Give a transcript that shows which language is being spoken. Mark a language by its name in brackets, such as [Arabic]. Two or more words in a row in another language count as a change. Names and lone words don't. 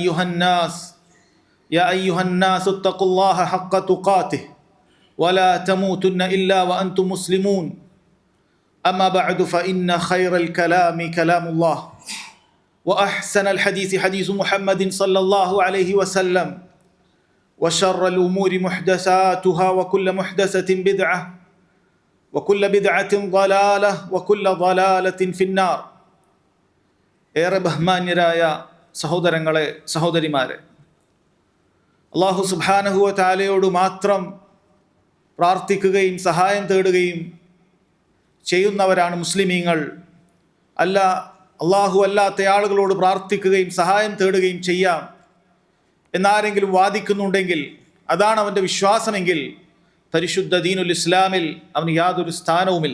[Arabic] أيها الناس اتقوا الله حق تقاته ولا تموتن إلا وأنتم مسلمون أما بعد فإن خير الكلام كلام الله وأحسن الحديث حديث محمد صلى الله عليه وسلم وشر الأمور محدثاتها وكل محدثة بدعة وكل بدعة ضلالة وكل ضلالة في النار. [Malayalam] ഏറെ ബഹുമാന്യരായ സഹോദരങ്ങളെ സഹോദരിമാരെ, അല്ലാഹു [Arabic] سبحانه وتعالى [Malayalam] മാത്രം പ്രാർത്ഥിക്കുകയും സഹായം തേടുകയും ചെയ്യുന്നവരാണ് മുസ്ലിമീങ്ങൾ. അല്ലാഹു അല്ലാത്ത ആളുകളോട് പ്രാർത്ഥിക്കുകയും സഹായം തേടുകയും ചെയ്യാം എന്നാരെങ്കിലും വാദിക്കുന്നുണ്ടെങ്കിൽ, അതാണ് അവൻ്റെ വിശ്വാസമെങ്കിൽ, പരിശുദ്ധ [Arabic] دين الإسلام [Malayalam] അവന് യാതൊരു സ്ഥാനവുമില്ല.